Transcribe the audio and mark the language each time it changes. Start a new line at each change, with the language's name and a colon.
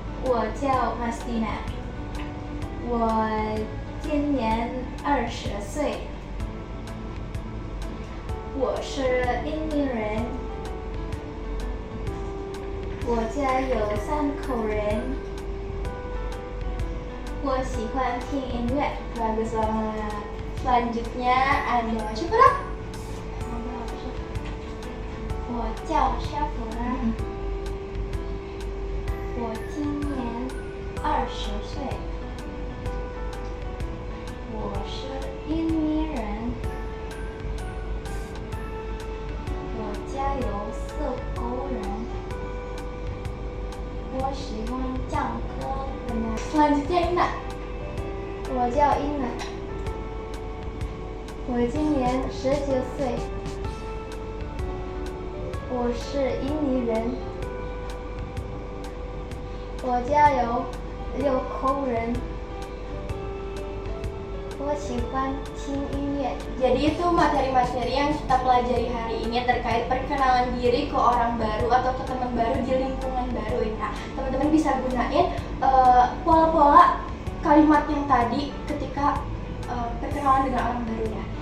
Chinese: 我叫 Mastina， 我今年20岁，我是印尼人，我家有3口人，我喜欢听音乐。
Indonesian: Bagus banget. Selanjutnya ada siapa dah?
Chinese: 我叫沙普拉，我今年20岁，我是印尼人，我家有4口人，我喜欢唱歌。
Indonesian: Selanjutnya Ina.
Chinese: 我叫英娜，我今年19岁，我是印尼人，我家有6口人，我喜欢听音乐。
Indonesian: Jadi itu materi-materi yang kita pelajari hari ini terkait perkenalan diri ke orang baru atau ke teman baru di lingkungan baru ya. Teman-teman bisa gunain pola-pola kalimat yang tadi ketika perkenalan dengan orang baru ya.